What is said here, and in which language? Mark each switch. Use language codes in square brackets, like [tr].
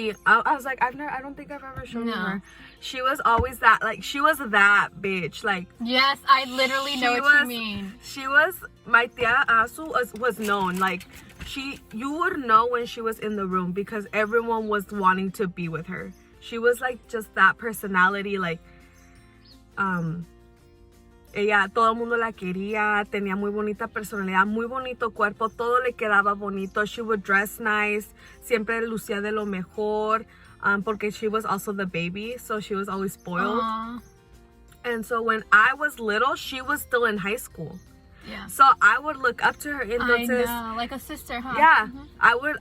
[en] I was like, I don't think I've ever shown her. She was always that, like, she was that bitch. Like, yes, I literally know what you mean. She was, my tia Azu was known, like, you would know when she was in the room because everyone was wanting to be with her. She was like just that personality, like [es] ella, todo el mundo la quería, tenía muy bonita personalidad, muy bonito cuerpo, todo le quedaba bonito. [en] She would dress nice, [es] siempre lucía de lo mejor, porque [en] she was also the baby, so she was always spoiled. Aww. And so when I was little, she was still in high school. Yeah. So I would look up to her. Entonces, I know, like a sister, huh? Yeah. Mm-hmm.